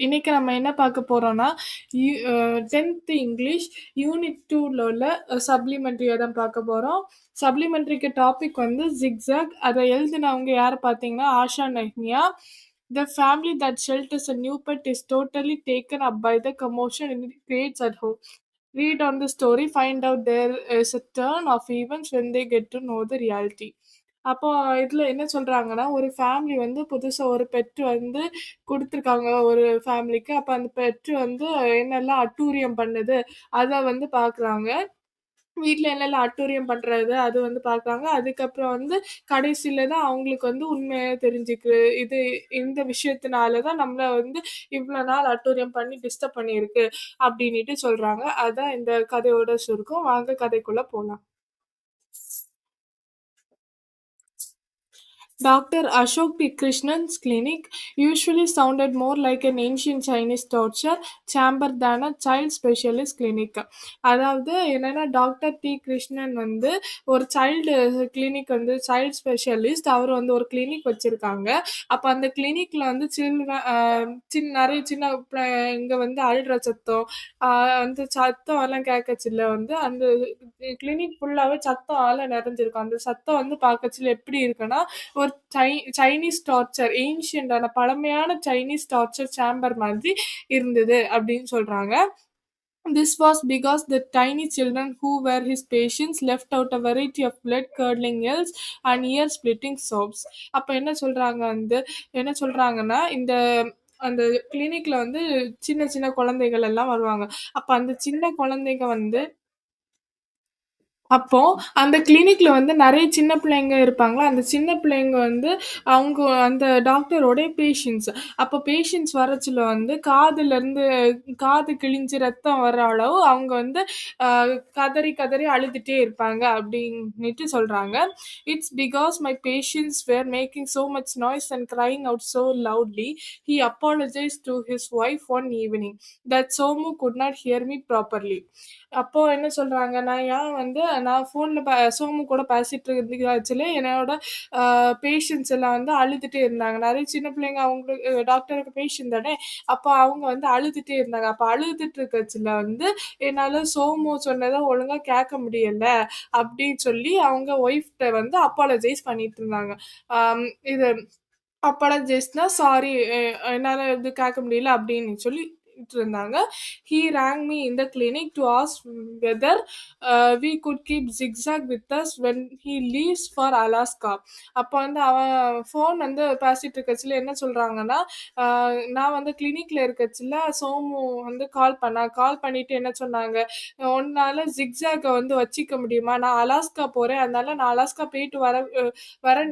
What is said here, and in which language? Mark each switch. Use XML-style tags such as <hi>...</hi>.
<ta>இன்னைக்கு நம்ம என்ன பார்க்க போறோம்னா, 10th இங்கிலீஷ் யூனிட் 2ல உள்ள சப்ளிமெண்ட்ரியா தான் பார்க்க போறோம். சப்ளிமெண்ட்ரிக்கு டாபிக் வந்து ஜிக்ஸாக். அத எழுதினவங்க யாரு பார்த்தீங்கன்னா, Asha நெஹ்மியா.</ta> <en>The family that shelters a new pet is totally taken up by the commotion it creates at home. Read on the story, find out there is a turn of events when they get to know the reality.</en> <ta>அப்போ இதுல என்ன சொல்றாங்கன்னா, ஒரு family வந்து புதுசா ஒரு bed வந்து குடுத்துருக்காங்க ஒரு ஃபேமிலிக்கு. அப்ப அந்த பெட் வந்து என்னெல்லாம் அட்டூழியம் பண்ணுது, அத வந்து பார்க்குறாங்க. வீட்ல என்னெல்லாம் அட்டூழியம் பண்றது, அது வந்து பார்க்குறாங்க. அதுக்கப்புறம் வந்து கடைசில தான் அவங்களுக்கு வந்து உண்மையா தெரிஞ்சுக்கு. இது இந்த விஷயத்தினால தான் நம்மள வந்து இவ்ளோ நாள் அட்டூழியம் பண்ணி டிஸ்டர்ப் பண்ணியிருக்கு, அப்டின்னுட்டு சொல்றாங்க. அதான் இந்த கதையோட சுருக்கம். வாங்க கதைக்குள்ள போலாம்.</ta> <en>Dr. Ashok P. Krishnan's clinic usually sounded more like an ancient Chinese torture chamber than a child specialist clinic.</en> <ta>அதாவது என்னன்னா டாக்டர் டி கிருஷ்ணன் வந்து ஒரு சைல்டு கிளினிக் வந்து சைல்டு ஸ்பெஷலிஸ்ட். அவர் வந்து ஒரு கிளினிக் வச்சிருக்காங்க. அப்ப அந்த கிளினிக்ல வந்து நெறைய சின்ன பிள்ளைங்க வந்து அழுற சத்தம், அ அந்த சத்தம் எல்லாம் கேட்கச்சுல வந்து அந்த கிளினிக் ஃபுல்லாவே சத்தம் நிறைஞ்சிருக்கும். அந்த சத்தம் வந்து பார்க்கச்சுல எப்படி இருக்குன்னா, ஒரு சைனீஸ் டார்ச்சர் ஏன்ஷியன்டான பழமையான சைனீஸ் டார்ச்சர் சேம்பர் மாதிரி இருந்தது அப்படின்னு சொல்றாங்க.</ta> <en>This was because the tiny children who were his patients left out a variety of blood-curdling yells and ear-splitting sobs.</en> <ta>அப்ப என்ன சொல்றாங்கன்னா, அந்த கிளினிக்ல வந்து சின்ன சின்ன குழந்தைகள் எல்லாம் வருவாங்க. அப்ப அந்த சின்ன குழந்தைங்க வந்து அப்போ அந்த கிளினிக்ல வந்து நெறைய சின்ன பிள்ளைங்க இருப்பாங்களா, அந்த சின்ன பிள்ளைங்க வந்து அவங்க அந்த டாக்டரோட பேஷண்ட்ஸ். அப்போ பேஷண்ட்ஸ் வரச்சுல வந்து காது கிழிஞ்சு ரத்தம் வர அளவு அவங்க வந்து அ கதறி கதறி அழுதுட்டே இருப்பாங்க அப்டின்னுட்டு சொல்றாங்க.</ta> <en>"It's because my patients were making so much noise and crying out so loudly," he apologized to his wife one evening, "that Somu could not hear me properly."</en> <ta>அப்போ என்ன சொல்றாங்க, நான் ஃபோன்ல சோமு கூட பேசிட்டு இருந்துக்காச்சுல என்னோட பேஷண்ட்ஸ் எல்லாம் வந்து அழுதுட்டே இருந்தாங்க. நெறைய சின்ன பிள்ளைங்க அவங்களுக்கு டாக்டருக்கு பேஷண்ட் தானே! அப்ப அவங்க வந்து அழுதுட்டே இருந்தாங்க. அப்ப அழுதுட்டு இருக்கச்சுல வந்து என்னால சோமு சொன்னத ஒழுங்கா கேட்க முடியல, அப்டின்னு சொல்லி அவங்க ஒய்ஃப்ட்ட வந்து அப்பாலஜைஸ் பண்ணிட்டு இருந்தாங்க. ஆம் இது அப்பாலஜைஸ்னா சாரி என்னால இது கேட்க முடியல அப்படின்னு சொல்லிட்டு இருந்தாங்க.</ta> <en>He rang me in the clinic to ask whether we could keep Zigzag with us when he leaves for Alaska.</en> <ta>அப்ப வந்து அவன் ஃபோன் வந்து பேசிட்டு இருக்கச்சுல என்ன சொல்றாங்கன்னா, அ நான் வந்து கிளினிக்ல இருக்கச்சுல சோமு வந்து கால் பண்ணிட்டு என்ன சொன்னாங்க, "உன்னால Zigzag வந்து வச்சுக்க முடியுமா? நான் அலாஸ்கா போறேன். அதனால நான் அலாஸ்கா போயிட்டு வரேன்.</ta>